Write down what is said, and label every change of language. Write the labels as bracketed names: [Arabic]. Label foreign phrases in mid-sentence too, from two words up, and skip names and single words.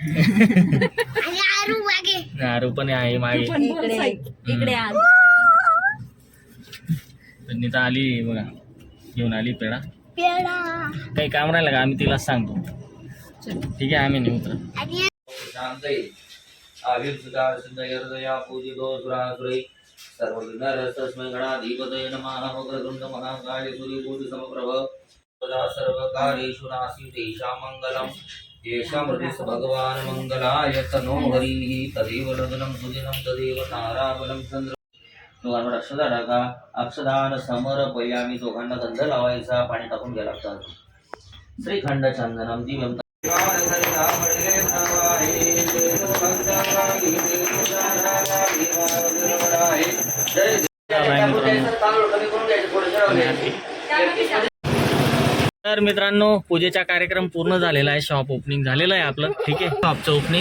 [Marathi] आरू पण आहे मागे. नीता आली बघा, घेऊन आली पेढा. काही काम राहिलं का आम्ही तिला सांगतो, ठीक आहे, आम्ही नाही उतरत. [Sanskrit] आविर्भूता सुंदरदया पूजितो सुरासुरै सर्वविघ्नहरस्तस्मै गणाधिपतये नमः. मकरतुण्ड महाकाय सूर्यकोटि समप्रभ सदा सर्वकार्येषु नास्ति तेषां मङ्गलम्. येषां हृदि भगवान् मङ्गलाय तनो हरिः. तदेव लग्नं सुदिनं तदेव ताराबलं चंद्र. [Marathi] दोघांवर अक्षदा टाका, [Sanskrit] अक्षदान समर्पयामी. [Marathi] दोघांना गंध लावायचा, पाणी टाकून घ्यायला लागतात. [Sanskrit] श्रीखंड चंदनम दिव्यम. [Marathi] तर मित्रांनो पूजेचा कार्यक्रम पूर्ण झालेला आहे, [English] shop opening [Marathi] झालेलं आहे आपलं, ठीक आहे, शॉपचं ओपनिंग.